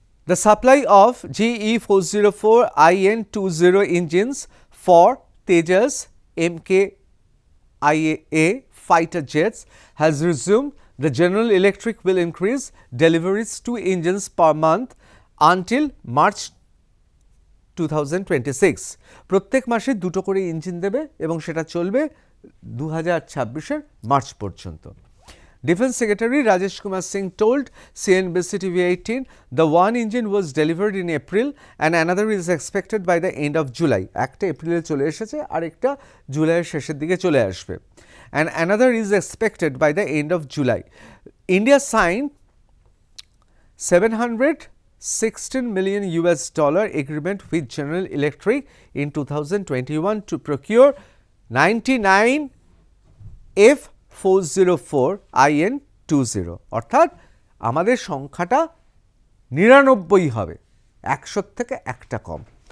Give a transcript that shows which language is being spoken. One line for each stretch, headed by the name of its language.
English: The supply of GE404 IN-20 engines for Tejas MKIA fighter jets has resumed. The General Electric will increase deliveries 2 engines per month until March 2026.
Bangla: প্রত্যেক মাসে 2টো করে engine দেবে এবং সেটা চলবে 2026 March পর্যন্ত।
English: Defense Secretary Rajesh Kumar Singh told CNBC TV18 the one engine was delivered in April and another is expected by the end of July.
Bangla: একটা এপ্রিলে চলে এসেছে আর একটা জুলাইয়ের শেষের দিকে চলে আসবে,
English: and another is expected by the end of July. India signed $716 million agreement with General Electric in 2021 to procure 99 F404 IN-20,
Bangla: অর্থাৎ আমাদের সংখ্যাটা 99 হবে, 100 থেকে একটা কম।